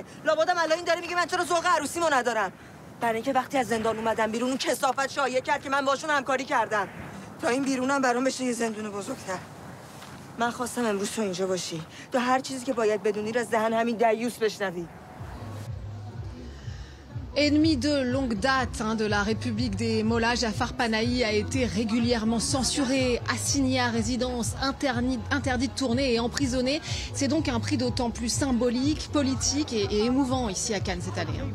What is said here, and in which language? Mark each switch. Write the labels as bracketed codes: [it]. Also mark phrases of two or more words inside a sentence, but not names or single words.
[fa] لابدم الان این داره میگه من چرا ذوق عروسیمو ندارم. برای اینکه وقتی از زندان اومدم بیرون اون کثافت شایعه کرد که من باشون همکاری کردم. تا این بیرونم برام بشه یه زندون بزرگتر. من خواستم امروز تو اینجا باشی. تو هر چیزی که باید بدونی رو از دهن همین دیوس بشنوی. [fr] Ennemi de longue date de la République des Mollahs, Jafar Panahi a été régulièrement censuré, assigné à résidence, interdit de tourner et emprisonné. C'est donc un prix d'autant plus symbolique, politique et émouvant ici à Cannes cette année.